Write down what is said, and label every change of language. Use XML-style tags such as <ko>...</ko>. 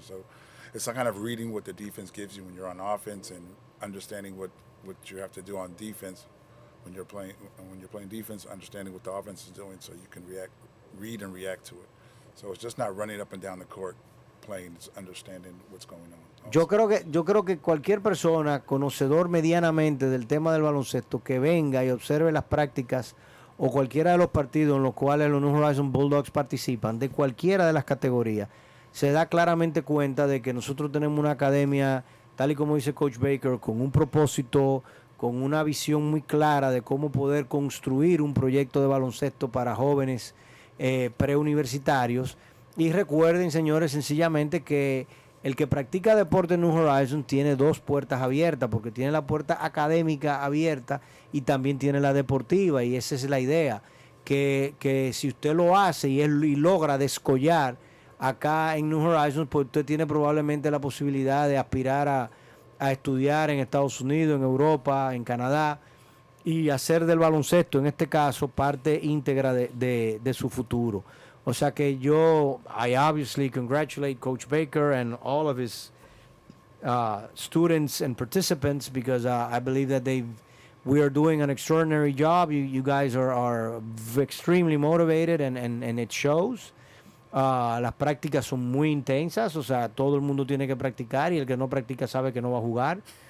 <en>So it's a kind of reading what the defense gives you when you're on offense and understanding what you have to do on defense when you're playing defense, understanding what the offense is doing so you can read and react to it. So it's just not running up and down the court playing, it's understanding what's going on.</en> <es>Yo creo que cualquier persona conocedor medianamente del tema del baloncesto que venga y observe las prácticas o cualquiera de los partidos en los cuales los New Horizons Bulldogs participan, de cualquiera de las categorías, se da claramente cuenta de que nosotros tenemos una academia, tal y como dice Coach Baker, con un propósito, con una visión muy clara de cómo poder construir un proyecto de baloncesto para jóvenes preuniversitarios. Y recuerden, señores, sencillamente que el que practica deporte en New Horizons tiene dos puertas abiertas, porque tiene la puerta académica abierta y también tiene la deportiva, y esa es la idea, que si usted lo hace y logra descollar acá en New Horizons, pues usted tiene probablemente la posibilidad de aspirar a estudiar en Estados Unidos, en Europa, en Canadá, y hacer del baloncesto, en este caso, parte íntegra de su futuro. O sea que</es> <en>I obviously congratulate Coach Baker and all of his students and participants, because I believe that we are doing an extraordinary job. You guys are extremely motivated and it shows.</en> <es>Las prácticas son muy intensas, o sea, todo el mundo tiene que practicar y el que no practica sabe que no va a jugar.</es>